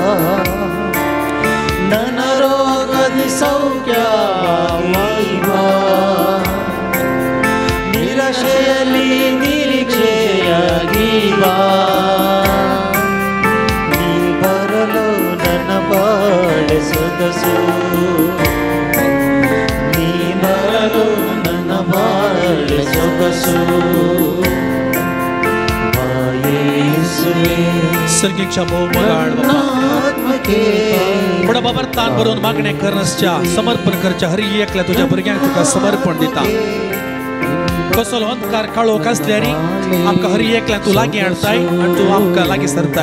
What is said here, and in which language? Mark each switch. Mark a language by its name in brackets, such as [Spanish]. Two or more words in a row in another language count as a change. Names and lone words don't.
[Kannada] ನನ್ನ ರೋಗದಿ ಸೌಖ್ಯವಾಗಿ ಬಾ, ನಿರಾಶೆಯಲ್ಲಿ ನಿರೀಕ್ಷೆಯಾಗಿ ಬಾ. ನೀ ಬರಲು ನನ್ನ ಬಾಳೆ ಸೊಗಸು, ನೀ ಬರಲು ನನ್ನ ಬಾಳೆ ಸೊಗಸು. [Konkani] सर्गीच्या मोगाळ पुढे बाबर तान भरून मागणे करण्याच्या समर्पण करच्या हरी एकल्या तुझ्या भुरग्यांक तुका समर्पण दिता. कसलो अंधकार काळो कसल्यानी आमकां हरी एकल्या तू लागीं हाडताय आनी तू आमकां लागीं सरताय.